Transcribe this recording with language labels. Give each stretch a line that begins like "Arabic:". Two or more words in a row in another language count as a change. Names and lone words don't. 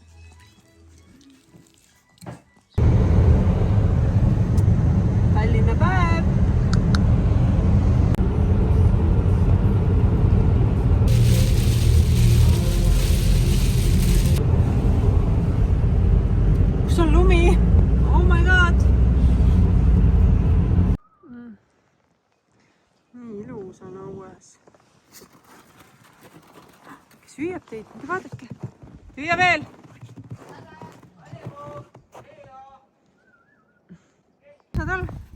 Estonian: Tallinna päev! Kus on lumi?
English: Oh my god!
Estonian: Nii ilus on õues. Kes hüüab teid? Minge vaadake. Hüüa veel! Nädal?